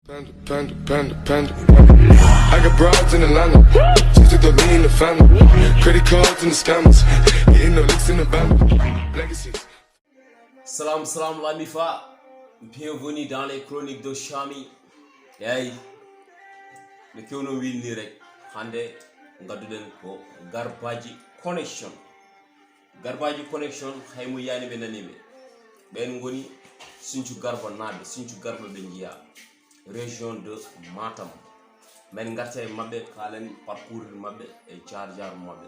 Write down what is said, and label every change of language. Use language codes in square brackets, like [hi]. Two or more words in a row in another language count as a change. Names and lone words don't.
[en] Panda. I got broads in Atlanta. Just to throw me in the family. Credit cards and the scammers. Getting no licks in the band. Legacies. [ff] Salam la mifa. [fr] Bienvenue dans les chroniques de Chami. [ff] Yay. Le kyono wil ni rek. Hande ngaduden ko Garbaji Connection. Garbaji Connection haymu yani be nanime. Ben ngoni Sinthiou Garba nabe, Sinthiou Garba be njiya. [fr] Région de Matam. [ff] Men ngarte mabbe kalen parcours mabbe e jar mabbe.